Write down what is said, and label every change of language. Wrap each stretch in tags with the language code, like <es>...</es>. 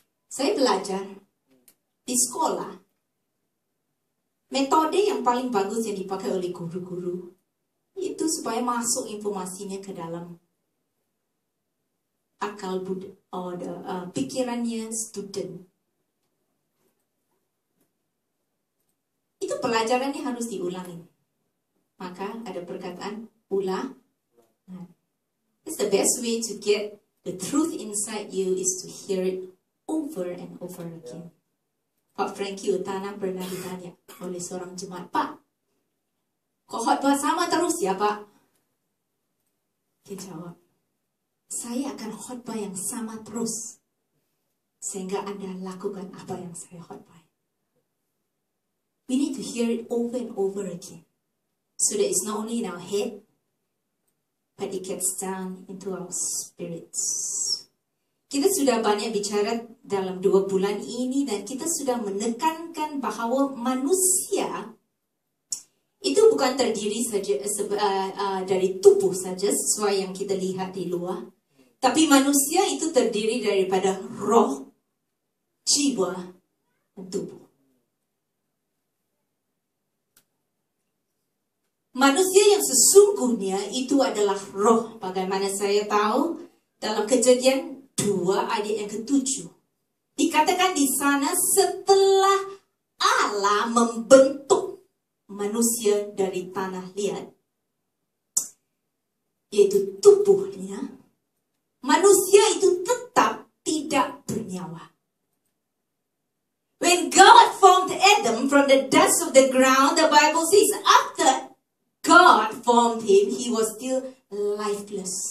<id>Saya belajar di sekolah, metode yang paling bagus yang dipakai oleh guru-guru itu supaya masuk informasinya ke dalam akal pikirannya student. Itu pelajarannya harus diulangi. Maka ada perkataan ulang.</id> <en>It's the best way to get the truth inside you is to hear it over and over again.</en> <id>Pak Frankie Utana pernah ditanya oleh seorang jemaat, Pak, kok khotbah sama terus ya Pak? Dia jawab, saya akan khotbah yang sama terus sehingga Anda lakukan apa yang saya khotbah.</id> <en>We need to hear it over and over again so that it's not only in our head but it gets down into our spirits.</en> <id>Kita sudah banyak bicara dalam 2 bulan ini dan kita sudah menekankan bahwa manusia itu bukan terdiri saja dari tubuh saja sesuai yang kita lihat di luar, tapi manusia itu terdiri daripada roh, jiwa, dan tubuh. Manusia yang sesungguhnya itu adalah roh. Bagaimana saya tahu? Dalam Kejadian 2 ayat yang ke-7. Dikatakan di sana setelah Allah membentuk manusia dari tanah liat, yaitu tubuhnya, manusia itu tetap tidak bernyawa.</id> <en>When God formed Adam from the dust of the ground, the Bible says after God formed him, he was still lifeless.</en>